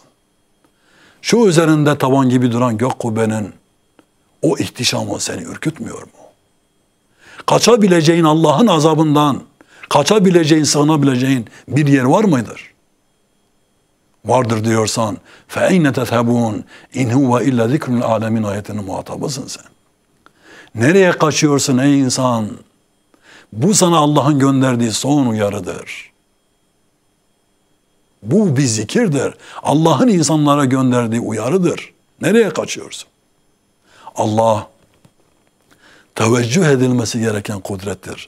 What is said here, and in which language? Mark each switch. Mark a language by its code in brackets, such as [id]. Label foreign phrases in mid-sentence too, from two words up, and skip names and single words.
[tr] Şu üzerinde tavan gibi duran gök kubbenin o ihtişamı seni ürkütmüyor mu? Kaçabileceğin Allah'ın azabından, kaçabileceğin, sığınabileceğin bir yer var mıdır? Vardır diyorsan [ar] فَاَيْنَ تَذْهَبُونَ اِنْ هُوَ اِلَّا ذِكْرُ الْعَالَمِينَ [tr] ayetinin muhatabısın sen. Nereye kaçıyorsun ey insan? Bu sana Allah'ın gönderdiği son uyarıdır. Bu bir zikirdir. Allah'ın insanlara gönderdiği uyarıdır. Nereye kaçıyorsun? Allah teveccüh edilmesi gereken kudrettir.